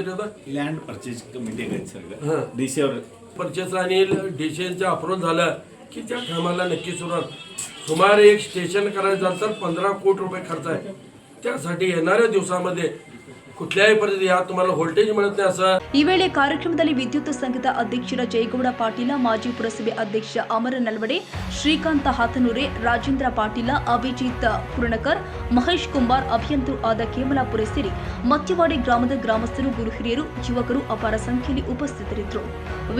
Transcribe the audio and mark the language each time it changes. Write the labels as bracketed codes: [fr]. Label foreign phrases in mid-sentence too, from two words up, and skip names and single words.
[en] land purchase committee [mr] डीसीवर परचेस आणि डीसीचं अप्रूव्हल झालं की त्या कामाला नक्की सुरुवात. सुमारे एक स्टेशन करायचं झालं तर 15 कोटी रुपये खर्च आहे. त्यासाठी येणाऱ्या दिवसामध्ये कुठल्याही परिस्थिती या तुम्हाला व्होल्टेज मिळत नाही असं. [kn] ಈ ವೇಳೆ ಕಾರ್ಯಕ್ರಮದಲ್ಲಿ ವಿದ್ಯುತ್ ಸಂಘದ ಅಧ್ಯಕ್ಷರ ಜಯಗೌಡ ಪಾಟೀಲ, ಮಾಜಿ ಪುರಸಭೆ ಅಧ್ಯಕ್ಷ ಅಮರ ನಲ್ವಡೆ, ಶ್ರೀಕಾಂತ ಹಾತನೂರೆ, ರಾಜೇಂದ್ರ ಪಾಟೀಲ, ಅಭಿಜಿತ್ ಪುರಣಕರ್, ಮಹೇಶ್ ಕುಮಾರ್, ಅಭಿಯಂತರು ಆದ ಕೇಮಲಾಪುರ ಸೇರಿ ಮತ್ತಿವಾಡಿ ಗ್ರಾಮದ ಗ್ರಾಮಸ್ಥರು, ಗುರು ಹಿರಿಯರು, ಯುವಕರು ಅಪಾರ ಸಂಖ್ಯೆಯಲ್ಲಿ ಉಪಸ್ಥಿತರಿದ್ದರು.